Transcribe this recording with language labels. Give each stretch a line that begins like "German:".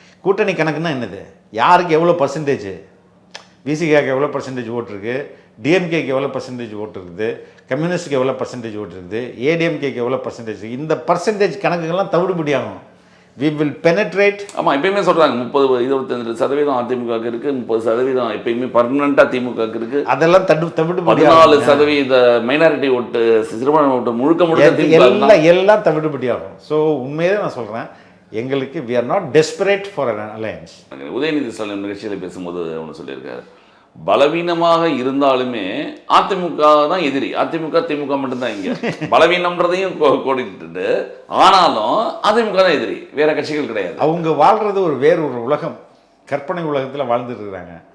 Tamil: கூட்டணி கணக்குன்னா என்னது, யாருக்கு எவ்வளோ பர்சன்டேஜ், விசிகாக்கு எவ்வளோ பர்சன்டேஜ் ஓட்டு இருக்குது, டிஎம்கேக்கு எவ்வளோ பர்சன்டேஜ் ஓட்டு இருக்குது, கம்யூனிஸ்டுக்கு எவ்வளோ பர்சன்டேஜ் ஓட்டு இருக்குது, ஏடிஎம்கேக்கு எவ்வளோ பர்சன்டேஜ், இந்த பர்சன்டேஜ் கணக்குகள்லாம் தவிடுபடியாகும்.
English: We will penetrate.
Tamil: ஆமாம், எப்பயுமே சொல்கிறாங்க 30-25% அதிமுக இருக்குது, 30% எப்பயுமே பர்மனெண்ட்டாக திமுக இருக்குது. அதெல்லாம் தவிடு 14% மைனாரிட்டி ஓட்டு, சிறுபான்மை ஓட்டு முழுக்க எல்லாம் தவிடுபடியாகும். ஸோ உண்மையே நான் சொல்கிறேன், எங்களுக்கு
English: we are not desperate for an alliance.
Tamil: Udhayanidhi Stalin நிகழ்ச்சியில் பேசும்போது ஒன்று சொல்லியிருக்காரு, பலவீனமாக இருந்தாலுமே அதிமுக தான் எதிரி, அதிமுக திமுக மட்டும்தான் இங்கே பலவீனம்ன்றதையும் கோடிட்டு, ஆனாலும் அதிமுக தான் எதிரி, வேற கட்சிகள் கிடையாது. அவங்க வாழ்றது வேறு ஒரு உலகம், கற்பனை உலகத்தில் வாழ்ந்துட்டு இருக்கிறாங்க.